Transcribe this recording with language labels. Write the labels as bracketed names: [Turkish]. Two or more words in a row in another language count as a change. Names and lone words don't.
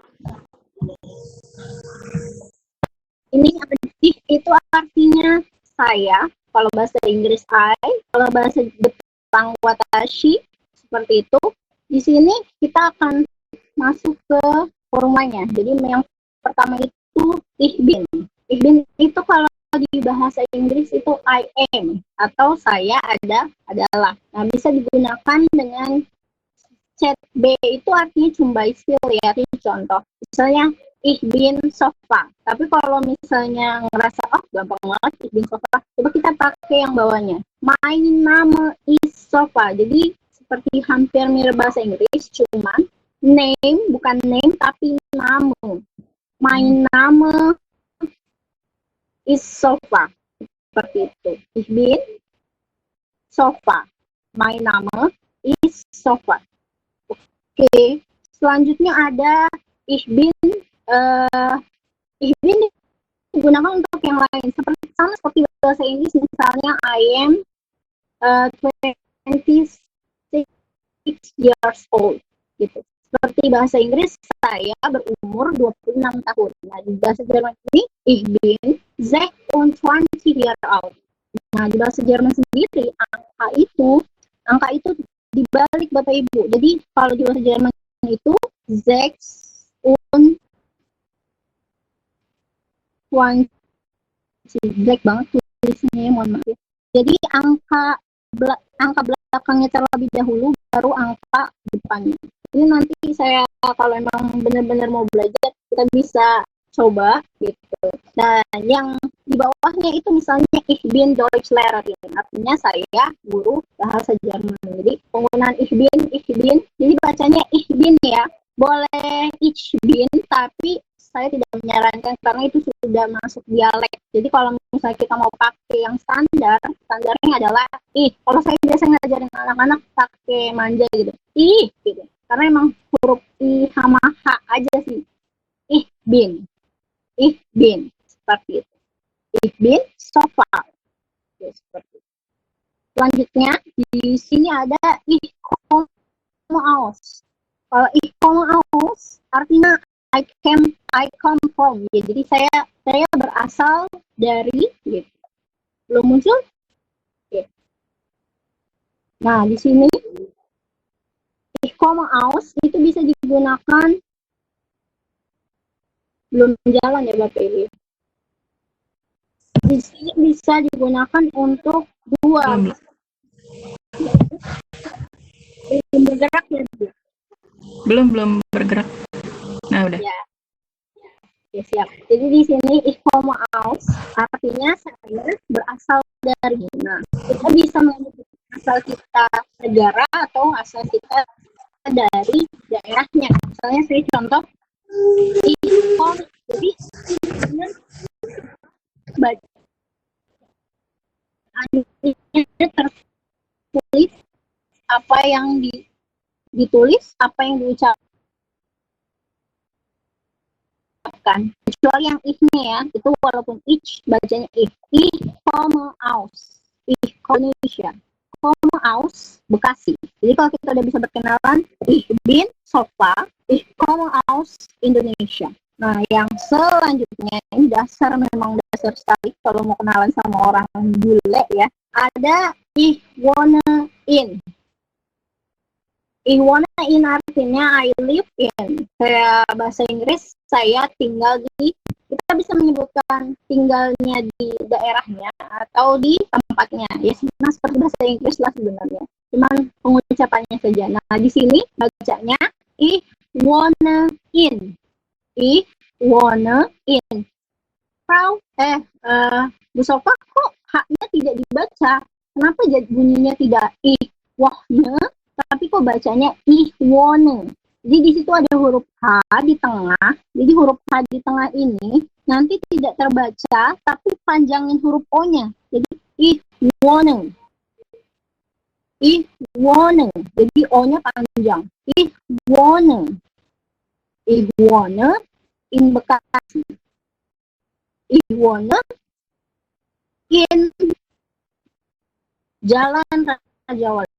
[Indonesian] Ini apa sih? Itu artinya saya, kalau bahasa Inggris I, kalau bahasa Jepang watashi, seperti itu. Di sini kita akan masuk ke forumanya. Jadi yang pertama itu [German] ich bin. Ich bin [Indonesian] itu kalau di bahasa Inggris itu [English] I am [Indonesian] atau saya adalah. Nah, bisa digunakan dengan chat B itu artinya Cumbaishil ya, ini contoh. [German] Misalnya ich bin sofa. [Indonesian] Tapi kalau misalnya ngerasa gampang banget [German] ich bin sofa, [Indonesian] coba kita pakai yang bawahnya. [English] My name is sofa. [Indonesian] Jadi seperti hampir mirip bahasa Inggris, cuman name bukan name tapi nama. [English] My name is sofa. [Indonesian] Seperti itu. [German] Ich bin sofa. [English] My name is sofa. [Indonesian] Oke, selanjutnya ada [German] ich bin [Indonesian] digunakan untuk yang lain sama seperti bahasa Inggris, misalnya [English] I am 26 years old [Indonesian] gitu. Seperti bahasa Inggris saya berumur 26 tahun. Nah, di bahasa Jerman ini [German] ich bin [Indonesian] 26 [English] years old. [Indonesian] Nah, di bahasa Jerman sendiri angka itu dibalik Bapak Ibu. Jadi kalau di bahasa Jerman itu 6 black banget tulisannya, mohon maaf. Jadi angka belakangnya terlebih dahulu, baru angka depannya. Ini nanti saya kalau emang benar-benar mau belajar, kita bisa coba gitu. Dan yang di bawahnya itu misalnya [German] ich bin Deutschlehrerin, [Indonesian] artinya saya guru bahasa Jerman. Jadi penggunaan [German] ich bin, [Indonesian] jadi bacanya [German] ich bin [Indonesian] ya. Boleh [German] ich bin, [Indonesian] tapi saya tidak menyarankan karena itu sudah masuk dialek. Jadi kalau misalnya kita mau pakai yang standarnya adalah ih. Kalau saya biasa ngajarin anak-anak pakai manja gitu, ih gitu. Karena emang huruf i sama h aja sih. [German] Ich bin [Indonesian] seperti itu. [German] Ich bin sofa. [Indonesian] Ya, seperti itu. Selanjutnya di sini ada [German] ich komme aus. [Indonesian] Kalau [German] ich komme aus [Indonesian] artinya [English] I come from. [Indonesian] Ya, jadi saya berasal dari gitu. Belum muncul? Oke. Nah, di sini [German] ich komme aus [Indonesian] itu bisa digunakan belum jalan ya Bapak Ibu. Di sini bisa digunakan untuk dua. Belum bergerak ya Bu? Belum bergerak. Nah, udah. Ya. Ya, siap. Jadi di sini [German] ich komme aus [Indonesian] artinya saya berasal dari. Nah, kita bisa menyebut asal kita negara atau asal kita dari daerahnya. Misalnya saya contoh [German] ich komme. [Indonesian] Jadi bacaannya tertulis apa yang ditulis, apa yang diucapkan. Kecuali yang ich-nya ya, itu walaupun ich bacanya [German] ich komme aus, [Indonesian] ich Indonesia, [German] komme aus [Indonesian] Bekasi. Jadi kalau kita udah bisa berkenalan, [German] ich bin Sofa, ich komme aus Indonesia. [Indonesian] Nah, yang selanjutnya ini memang dasar sekali kalau mau kenalan sama orang bule ya. [German] Ada ich wohne in. Ich wohne in artinya [English] I live in. [Indonesian] Kayak bahasa Inggris, saya tinggal di, kita bisa menyebutkan tinggalnya di daerahnya atau di tempatnya. Ya, sama seperti bahasa Inggris lah sebenarnya. Cuman pengucapannya saja. Nah, di sini bacanya [German] ich wohne in. Ich wohne in. [Indonesian] Frau, Bu Sofa, kok H-nya tidak dibaca? Kenapa bunyinya tidak [German] ich wohne? [Indonesian] Tapi kok bacanya [German] ich wohne. [Indonesian] Jadi di situ ada huruf H di tengah. Jadi huruf H di tengah ini nanti tidak terbaca, tapi panjangin huruf O-nya. [German] Jadi ich wohne. Ich wohne. [Indonesian] Jadi O-nya panjang. [German] Ich wohne. Ich wohne in Bekasi. Ich wohne in Jalan Raja Wali.